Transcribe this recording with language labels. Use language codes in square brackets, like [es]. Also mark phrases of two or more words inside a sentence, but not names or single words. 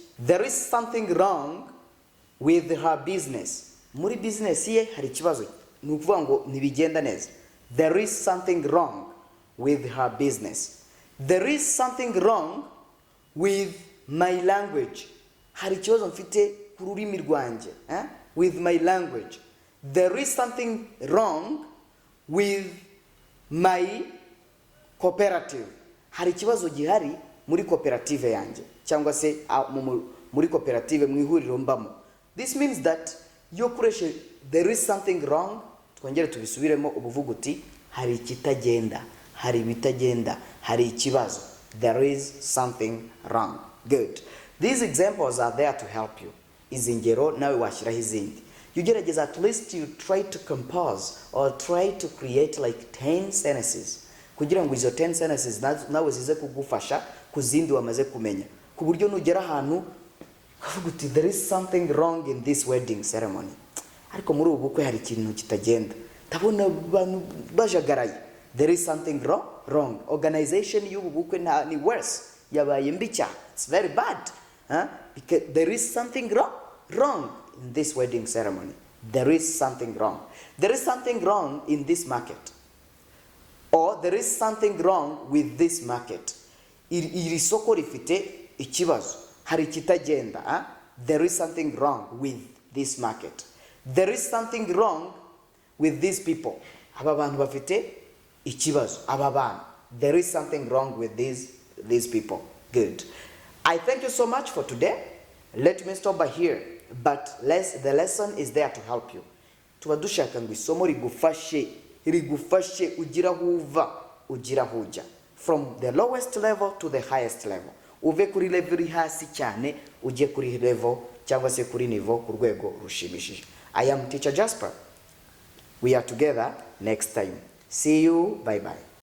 [en] There is something wrong with her business. [rw] Muri business ye hari ikibazo, ni ukuvuga ngo ntibigenda neza. [en] There is something wrong with her business. There is something wrong with my language. [rw] Hari ikibazo mfite ku rurimi rwanjye, [en] with my language. There is something wrong with my cooperative. [rw] Hari ikibazo gihari muri koperative yanjye, cyangwa se muri koperative mu ihuriro mbamo. [en] This means that [rw] yo kureshe [en] there is something wrong. [rw] Twongere tubisubiremo ubuvuga uti hari ikitagenda, hari bitagenda, hari ikibazo. [en] There is something wrong. Good. These examples are there to help you. [rw] Izi ngero nawe washyiraho izindi. [en] You gerageza at least you try to compose or try to create like 10 sentences. [rw] Kugira ngo izo 10 sentences nawe zize kugufasha kuzindi wamaze kumenya. Ku buryo nugera ahantu ukavuga uti [en] there is something wrong in this wedding ceremony. [rw] Ariko muri ubu bukwe hari ikintu kitagenda. Tabona abantu bajagaraye. [en] There is something wrong. [rw] Organization y'ubu bukwe ni worse. Yabaye mbi cyane. [en] It's very bad. Because there is something wrong in this wedding ceremony. There is something wrong. There is something wrong in this market. Or there is something wrong with this market. [rw] Iri soko rifite ikibazo. Hari kitagenda. [en] There is something wrong with this market. There is something wrong with these people. [rw] Aba bantu bafite ikibazo. Aba bantu. [en] There is something wrong with these people. Good. I thank you so much for today. Let me stop by here. But the lesson is there to help you. [rw] Tuba dushaka ngo isomo rigufashe ugira huva ugira huja. [en] From the lowest level to the highest level. [rw] Uve kuri level hasi cyane ujye kuri level cyangwa se kuri niveau ku rwego rushimishije. [en] I am Teacher Jasper. We are together next time. See you. Bye bye.